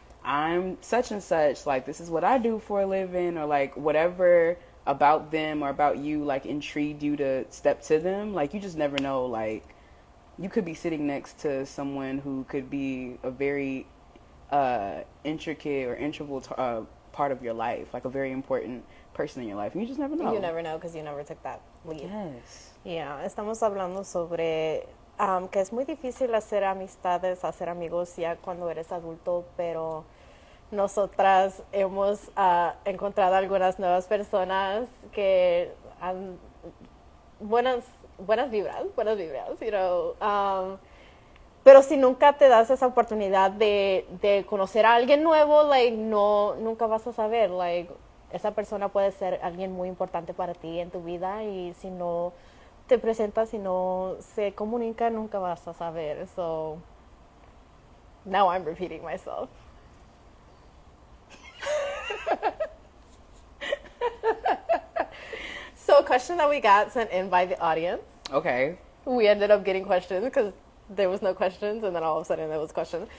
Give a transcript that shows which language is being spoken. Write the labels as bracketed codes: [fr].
[en] I'm such and such, like this is what I do for a living, or like whatever about them or about you like intrigued you to step to them. Like you just never know, like you could be sitting next to someone who could be a very intricate or integral part of your life, like a very important person in your life, and you just never know. You never know because you never took that leap. Yes. [es] Yeah, estamos hablando sobre que es muy difícil hacer amistades, hacer amigos ya cuando eres adulto, pero nosotras hemos encontrado algunas nuevas personas que han buenas vibras, [en] you know. [es] Pero si nunca te das esa oportunidad de conocer a alguien nuevo, like, nunca vas a saber, like, esa persona puede ser alguien muy importante para ti en tu vida, y si no te presentas, si no se comunica, nunca vas a saber. [en] So, now I'm repeating myself. So, a question that we got sent in by the audience. Okay. We ended up getting questions because there was no questions, and then all of a sudden there was questions.